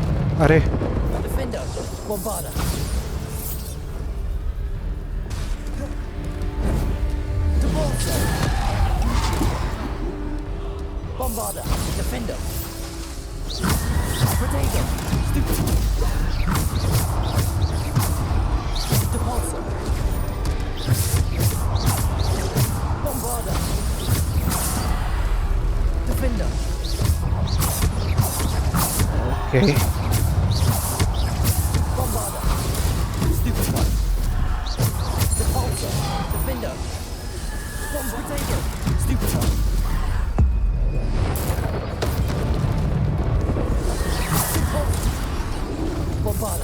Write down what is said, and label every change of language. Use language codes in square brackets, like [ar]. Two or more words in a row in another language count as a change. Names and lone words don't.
[hi] अरे [en] Defender, Bombarda. Devolver. Bombarda, Defender. Protego. Depulsor. Bombarda. Defender. Okay. Bombarda. Stupid one. Depulsor. Defender. Bombarda. Stupid one. Bombarda.